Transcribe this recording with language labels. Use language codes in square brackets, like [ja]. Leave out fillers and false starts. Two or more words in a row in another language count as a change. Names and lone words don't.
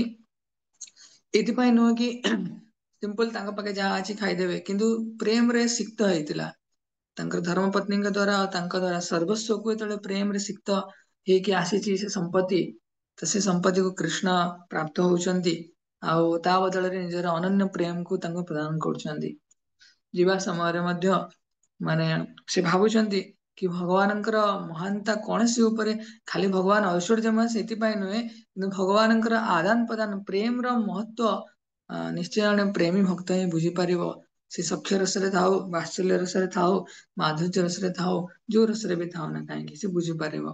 [or] ଏଥିପାଇଁ ନୁହଁ କି ସିମ୍ପଲ ତାଙ୍କ ପାଖେ ଯାହା ଅଛି ଖାଇଦେବେ, କିନ୍ତୁ ପ୍ରେମରେ ସିକ୍ତ ହେଇଥିଲା ତାଙ୍କର ଧର୍ମପତ୍ନୀଙ୍କ ଦ୍ଵାରା, ତାଙ୍କ ଦ୍ଵାରା ସର୍ବସ୍ୱକୁ ଯେତେବେଳେ ପ୍ରେମରେ ସିକ୍ତ ହେଇକି ଆସିଛି ସେ ସମ୍ପତ୍ତି, ତ ସେ ସମ୍ପତ୍ତିକୁ କୃଷ୍ଣ ପ୍ରାପ୍ତ ହଉଛନ୍ତି, ଆଉ ତା ବଦଳରେ ନିଜର ଅନନ୍ୟ ପ୍ରେମକୁ ତାଙ୍କୁ ପ୍ରଦାନ କରୁଛନ୍ତି। ଯିବା ସମୟରେ ମଧ୍ୟ ମାନେ ସେ ଭାବୁଛନ୍ତି କି ଭଗବାନଙ୍କର ମହାନତା କୌଣସି ଉପରେ ଖାଲି ଭଗବାନ ଐଶ୍ୱର୍ଯ୍ୟମୟ ସେଥିପାଇଁ ନୁହେଁ କିନ୍ତୁ ଭଗବାନଙ୍କର ଆଦାନ ପ୍ରଦାନ ପ୍ରେମର ମହତ୍ଵ ନିଶ୍ଚୟ ଜଣେ ପ୍ରେମୀ ଭକ୍ତ ହିଁ ବୁଝିପାରିବ। ସେ ସଖ୍ୟ ରସରେ ଥାଉ ବାତ୍ସଲ୍ୟ ରସରେ ଥାଉ ମାଧୁର୍ଯ୍ୟ ରସରେ ଥାଉ ଯୋଉ ରସରେ ବି ଥାଉ ନା କାହିଁକି ସେ ବୁଝିପାରିବ।